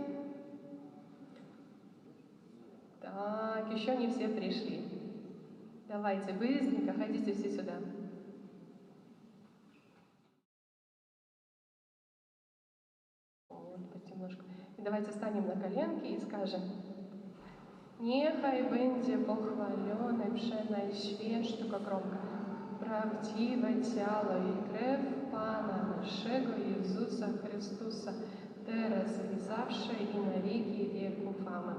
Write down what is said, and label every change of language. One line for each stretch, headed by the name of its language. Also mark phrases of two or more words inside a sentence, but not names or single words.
Russian: Так, еще не все пришли. Давайте, быстренько, ходите все сюда. Вот, немножко. И давайте станем на коленки и скажем:
Polish: Niechaj będzie pochwalony przenajświętszego gronka, prawdziwe ciało i krew Pana naszego Jezusa Chrystusa, teraz i zawsze i na wieki wieków. Amen.